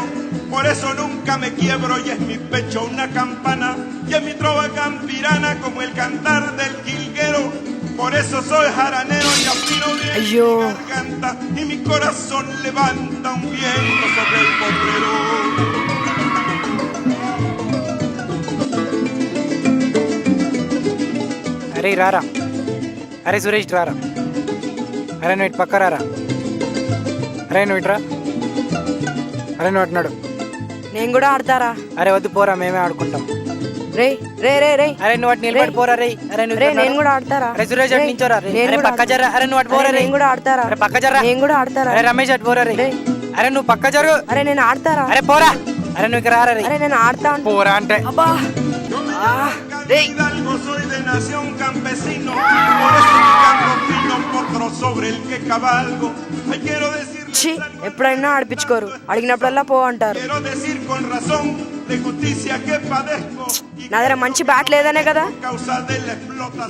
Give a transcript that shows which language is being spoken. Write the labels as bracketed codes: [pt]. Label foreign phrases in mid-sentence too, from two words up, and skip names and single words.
[es] Por eso nunca me quiebro y es mi pecho una campana y es mi trova campirana como el cantar del jilguero. Por eso soy jaranero y afino bien mi garganta y mi corazón levanta un viento sobre el potrero. [te] అరే రారా, అరే సురేష్ రారా, అరే నువ్వు ఇటు పక్క రారా, అరే నువ్వు ఇటు రా, అరే నువ్వు అంటున్నాడు. నేను కూడా ఆడతారా? అరే వద్దు పోరా, మేమే ఆడుకుంటాం. రే రే రే రే అరే నువ్వు అటు నిలబడి పోరా రే. అరే నువ్వు రే నేను కూడా ఆడతారా? అరే సురేష్ అటు నించోరా రే. అరే పక్క జర్రా. అరే నువ్వు అటు పోరా రే. నేను కూడా ఆడతారా? అరే పక్క జర్రా. నేను కూడా ఆడతారా? అరే రమేష్ అటు పోరా రే. అరే నువ్వు పక్క జరుగు. అరే నేను ఆడతారా? అరే పోరా. అరే నువ్వు ఇక్కడ రారా రే. అరే నేను ఆడతా పోరా అంటే. అబ్బా [es] Soy de nación campesino, por eso mi canto fino potro sobre el que cabalgo. Ay, quiero decirles algo [te] ఎప్పుడైనా ఆడిపించుకోరు, అడిగినప్పుడల్లా పో అంటారు. [es] quiero decir con razón de justicia que padezco y [te] నా దగ్గర మంచి బ్యాట్ లేదనే కదా. [es] causa de la explotación.